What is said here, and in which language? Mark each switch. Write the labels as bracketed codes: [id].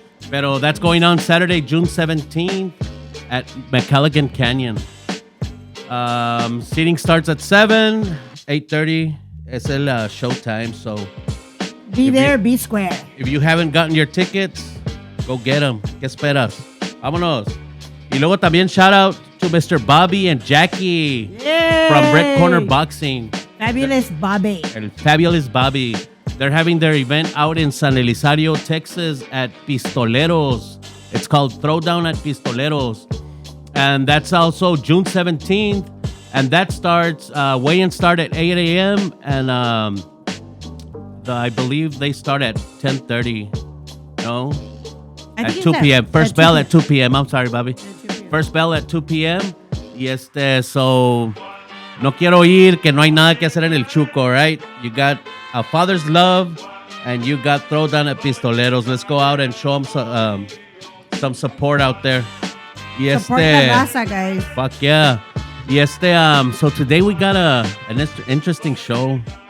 [en] Pero that's going on Saturday, June 17th at McCalligan Canyon. Seating starts at 7, 8:30. [es] Es el [en] showtime, so... Be there, be square. If you haven't gotten your tickets, go get them. [es] ¿Qué esperas? Vámonos. Y luego también [en] shout out to Mr. Bobby and Jackie from Red Corner Boxing. Fabulous Bobby. El Fabulous Bobby. They're having their event out in San Elizario, Texas at Pistoleros. It's called Throwdown at Pistoleros. And that's also June 17th. And that starts, weigh-in start at 8 a.m. And I believe they start at 10:30. No? At 2 p.m. First bell at 2 p.m. I'm sorry, Bobby. First bell at 2 p.m. Y so... [es] No quiero ir, que no hay nada que hacer en el Chuco, right? [en] You got A Father's Love, and you got Throwdown at Pistoleros. Let's go out and show them some support out there. [es] Y [en] Support la raza, guys. Fuck yeah. Y so today we got an interesting show.